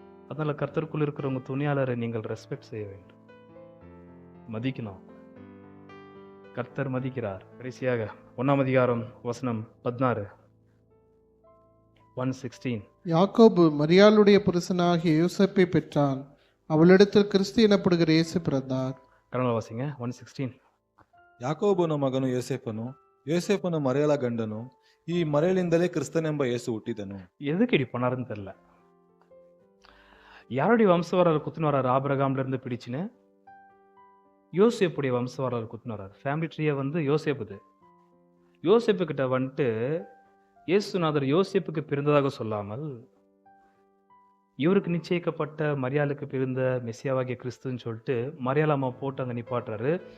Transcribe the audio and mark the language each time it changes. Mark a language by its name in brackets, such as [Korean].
[Tamil] அதனால கர்த்தருக்குள் இருக்கிறவங்க துணியாளரை நீங்கள் ரெஸ்பெக்ட் செய்ய வேண்டும், மதிக்கணும். கர்த்தர் மதிக்கிறார். கடைசியாக 1ஆம் அதிகாரம் வசனம் 16, 1:16. யாக்கோபு மரியாளுடைய புருஷனாகிய யோசேப்பை பெற்றான். அவளிடத்தில் கிறிஸ்து எனப்படுகிற இயேசு பிறந்தார். [Kannada] ಕನ್ನಡ ವಾಸಿಂಗ 1:16. ಯಾಕೋಬನ ಮಗನು ಯೋಸೇಫನು, ಯೋಸೇಫನ ಮರೆಯಲ ಗಂಡನು. ಈ ಮರೆಯಲಿಂದಲೇ ಕ್ರಿಸ್ತನೆಂಬ ಯೇಸು ಹುಟ್ಟಿದನು. [Tamil] எதுக்கு இப்படி பண்ணாருன்னு தெரியல. யாருடைய வம்சவரர் குத்தின வராரு? ஆபிரகாம்ல இருந்து பிடிச்சுன்னு யோசேப்புடைய வம்ச வரலாறு குத்துன்னு வர்றாரு. ஃபேமிலி ட்ரீயை வந்து யோசேப்புது. யோசேப்பு கிட்ட வந்துட்டு இயேசுநாதர் யோசேப்புக்கு பிறந்ததாக சொல்லாமல் இவருக்கு நிச்சயிக்கப்பட்ட மரியாளுக்கு பிறந்த மெசியாவாகிய கிறிஸ்துன்னு சொல்லிட்டு மரியாள் அம்மா போட்டு அங்கே நிப்பாட்டுறாரு.